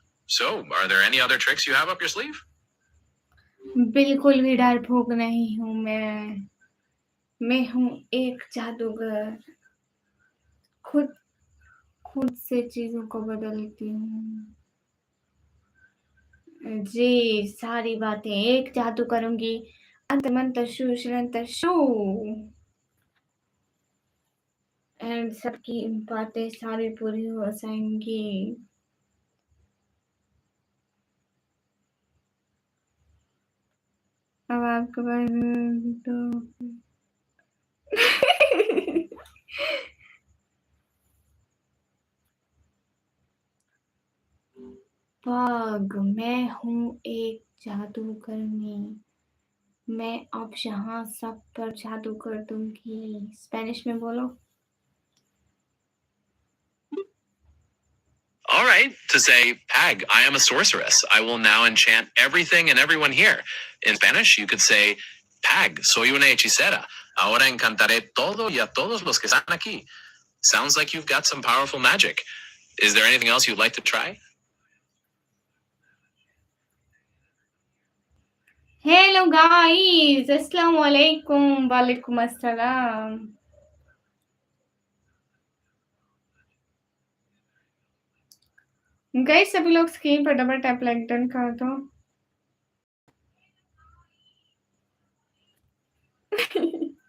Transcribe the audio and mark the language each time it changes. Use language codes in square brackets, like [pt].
[en] So, are there any other tricks you have up your sleeve? [hi] बिल्कुल भी डरपोक नहीं हूँ मैं। मैं हूँ एक जादूगर। खुद खुद से चीज़ों को बदलती हूँ। जी, सारी बातें एक जादू करूँगी। अंतमंतर शू शरंतर शू। एंड सबकी बातें सारी पूरी हो जाएँगी। अब आपके पास तो पग, मैं हूँ एक जादूगरनी। मैं अब यहाँ सब पर जादू कर दूंगी। स्पेनिश में बोलो। [en] All right, to say, Pag, I am a sorceress. I will now enchant everything and everyone here. In Spanish, you could say, [es] Pag, soy una hechicera. Ahora encantaré todo y a todos los que están aquí. [en] Sounds like you've got some powerful magic. Is there anything else you'd like to try? [hi] Hello guys, अस्सलाम वालेकुम। वालेकुम अस्सलाम। Guys सभी लोग screen पर double tap like done कर दो।